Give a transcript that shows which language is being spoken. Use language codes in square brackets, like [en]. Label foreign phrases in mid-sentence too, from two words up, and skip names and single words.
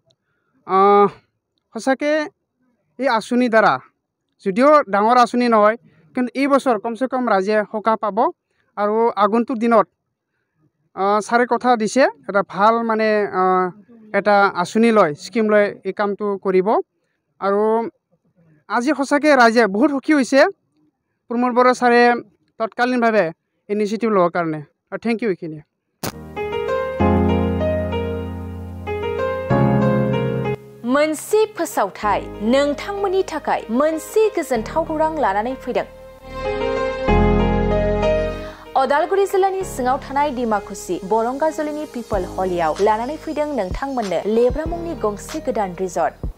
[as] সঁচাকৈ এই আঁচনিৰ দ্বাৰা যদিও ডাঙৰ আঁচনি নহয় কিন্তু এই বছৰ কমচে কম ৰাইজে সকাহ পাব আৰু আগন্তুক দিনত ছাৰে কথা দিছে এটা ভাল মানে এটা আঁচনি লয় স্কিম লৈ এই কামটো কৰিব আৰু আজি সঁচাকৈ ৰাইজে বহুত সুখী হৈছে প্ৰমোদ বড়ো ছাৰে তৎকালীনভাৱে ইনিচিয়েটিভ লোৱাৰ কাৰণে আৰু [en] thank you [as] এইখিনি [brx] मोनसे फोसावथाय नोंथांमोननि थाखाय मोनसे गोजोनथाव खौरां लानानै फैदों अदालगुरि जिल्लानि सिङाव थानाय डिमाकुसि बरंगाजुलिनि पिपल हलियाव लानानै फैदों नोंथांमोननो लेब्रा मुंनि गंसे गोदान रिजर्ट